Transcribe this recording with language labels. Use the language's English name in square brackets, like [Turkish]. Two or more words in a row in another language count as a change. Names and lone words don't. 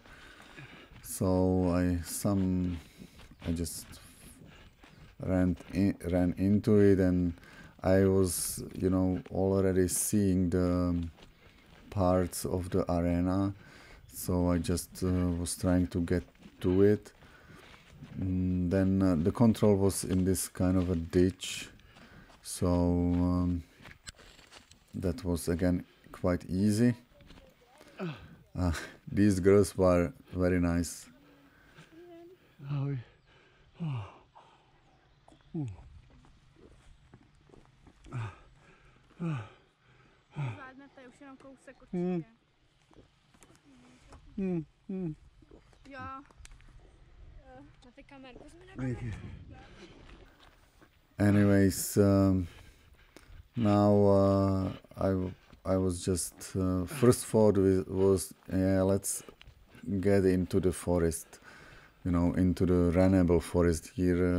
[English] So I just ran into it, and I was, you know, already seeing the parts of the arena, so I just was trying to get to it. Then the control was in this kind of a ditch, so that was again quite easy. These girls were very nice. [Czech] Zvládnete už jenom kousek určitě. Jo. Máte kamerku? [English] Anyways, now I was just first thought was, yeah, let's get into the forest, you know, into the runnable forest here.